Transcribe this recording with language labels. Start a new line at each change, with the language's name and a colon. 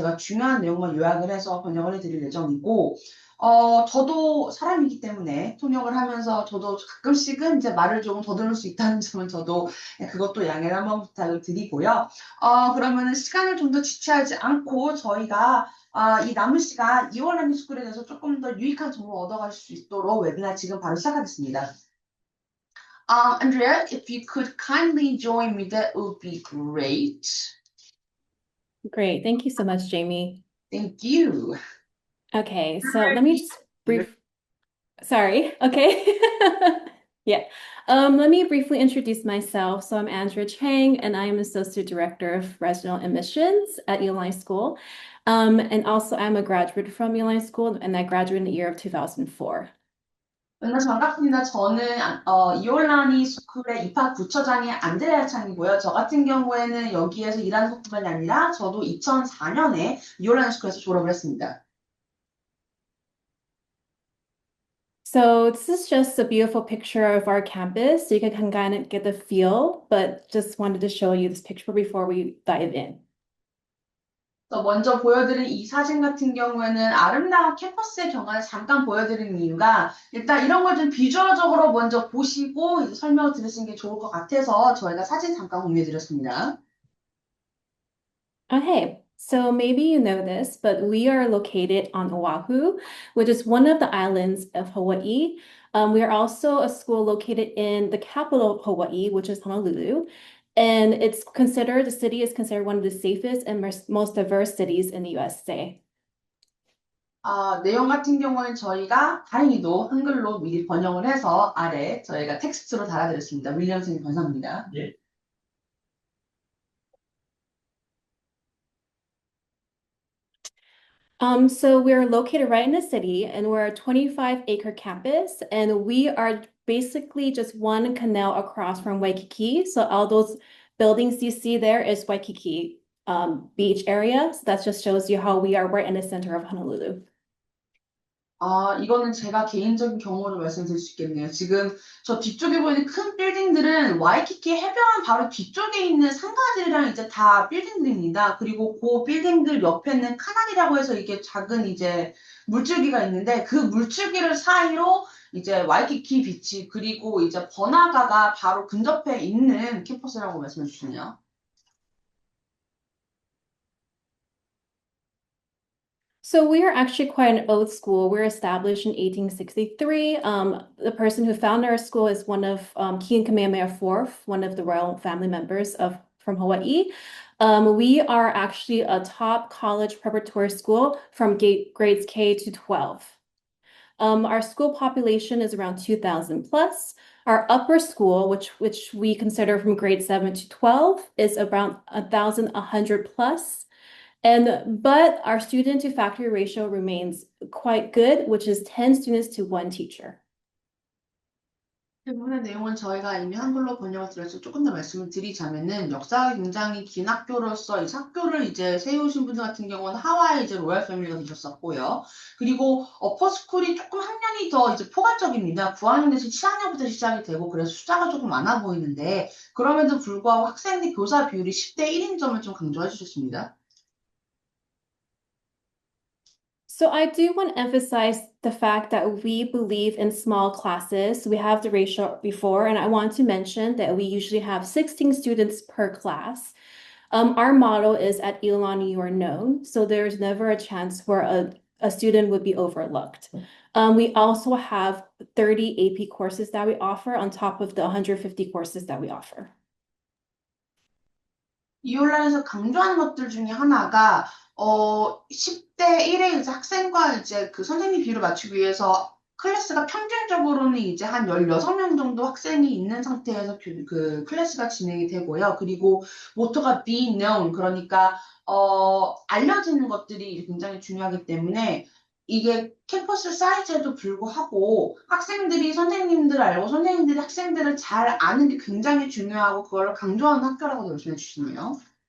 Korean: 제가 중요한 내용만 요약을 해서 번역을 해드릴 예정이고 저도 사람이기 때문에 통역을 하면서 저도 가끔씩은 이제 말을 조금 더듬을 수 있다는 점은 저도 그것도 양해를 한번 부탁을 드리고요. 그러면은 시간을 좀 더 지체하지 않고 저희가 이 남은 시간 이월라니 스쿨에 대해서 조금 더 유익한 정보 얻어가실 수 있도록 웨비나 지금 바로 시작하겠습니다.
English: Andrea, if you could kindly join me, that would be great. Great. Thank you so much, Jamie. Thank you. Okay, so let me just sorry. Okay. Yeah. Let me briefly introduce myself. So I'm Andrea Chang, and I am Associate Director of Regional Admissions at Eli School. And also I'm a graduate from Eli School, and I graduated in the year of 2004.
Korean: 만나서 반갑습니다. 저는 이올라니 스쿨의 입학 부처장의 안드레아 창이고요. 저 같은 경우에는 여기에서 일하는 것뿐만이 아니라 저도 2004년에 이올라니 스쿨에서 졸업을 했습니다.
English: So this is just a beautiful picture of our campus. So you can kind of get the feel, but just wanted to show you this picture before we dive in.
Korean: 먼저 보여드린 이 사진 같은 경우에는 아름다운 캠퍼스의 경관을 잠깐 보여드리는 이유가 일단 이런 걸 좀 비주얼적으로 먼저 보시고 이제 설명을 들으시는 게 좋을 것 같아서 저희가 사진 잠깐 공유해드렸습니다.
English: Okay, so maybe you know this, but we are located on Oahu, which is one of the islands of Hawaii. We are also a school located in the capital of Hawaii, which is Honolulu. And the city is considered one of the safest and most diverse cities in the USA.
Korean: 내용 같은 경우는 저희가 다행히도 한글로 미리 번역을 해서 아래 저희가 텍스트로 달아드렸습니다. 윌리엄 선생님 감사합니다. 예.
English: So we're located right in the city and we're a 25-acre campus and we are basically just one canal across from Waikiki. So all those buildings you see there is Waikiki beach area. So that just shows you how we are right in the center of Honolulu.
Korean: 이거는 제가 개인적인 경험으로 말씀드릴 수 있겠네요. 지금 저 뒤쪽에 보이는 큰 빌딩들은 와이키키 해변 바로 뒤쪽에 있는 상가들이랑 이제 다 빌딩들입니다. 그리고 그 빌딩들 옆에는 카나리라고 해서 이게 작은 이제 물줄기가 있는데 그 물줄기를 사이로 이제 와이키키 비치 그리고 이제 번화가가 바로 근접해 있는 캠퍼스라고 말씀해 주시네요.
English: So we are actually quite an old school. We're established in 1863. The person who founded our school is one of King Kamehameha IV, one of the royal family members from Hawaii. We are actually a top college preparatory school from grades K to 12. Our school population is around 2,000 plus. Our upper school, which we consider from grade 7 to 12, is around 1,100 plus. But our student to faculty ratio remains quite good, which is 10 students to one teacher.
Korean: 대부분의 내용은 저희가 이미 한글로 번역을 드려서 조금 더 말씀을 드리자면은 역사가 굉장히 긴 학교로서 이 학교를 이제 세우신 분들 같은 경우는 하와이 이제 로얄 패밀리가 계셨었고요. 그리고 어퍼스쿨이 조금 학년이 더 이제 포괄적입니다. 9학년 대신 7학년부터 시작이 되고 그래서 숫자가 조금 많아 보이는데 그럼에도 불구하고 학생 대 교사 비율이 10대 1인 점을 좀 강조해 주셨습니다.
English: So I do want to emphasize the fact that we believe in small classes. We have the ratio before, and I want to mention that we usually have 16 students per class. Our motto is at Elon, you are known. So there's never a chance where a student would be overlooked. We also have 30 AP courses that we offer on top of the 150 courses that we offer.
Korean: 이 온라인에서 강조하는 것들 중에 하나가 10대 1의 이제 학생과 이제 그 선생님 비율을 맞추기 위해서 클래스가 평균적으로는 이제 한 16명 정도 학생이 있는 상태에서 그 클래스가 진행이 되고요. 그리고 모토가 be known, 그러니까 알려지는 것들이 굉장히 중요하기 때문에 이게 캠퍼스 사이즈에도 불구하고 학생들이 선생님들을 알고 선생님들이 학생들을 잘 아는 게 굉장히 중요하고 그걸 강조하는 학교라고 말씀해 주시네요.